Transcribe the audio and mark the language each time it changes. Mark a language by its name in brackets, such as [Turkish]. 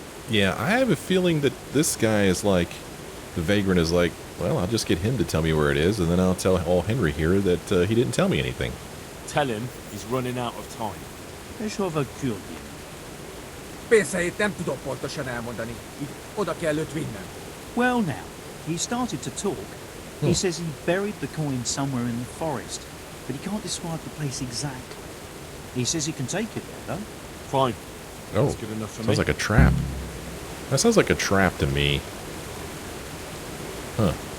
[English] Yeah, I have a feeling that this guy is like, the vagrant is like, well, I'll just get him to tell me where it is, and then I'll tell old Henry here that he didn't tell me anything. Tell him he's running out of time. [Hungarian] És hova küldjél? Pénzhelyét nem tudom pontosan elmondani. Így oda kell őt vinnem. [English] Well now, he started to talk. He says he buried the coin somewhere in the forest, but he can't describe the place exactly. He says he can take you there, though. Fine. Oh, That's good enough for sounds me. like a trap. That sounds like a trap to me. Huh.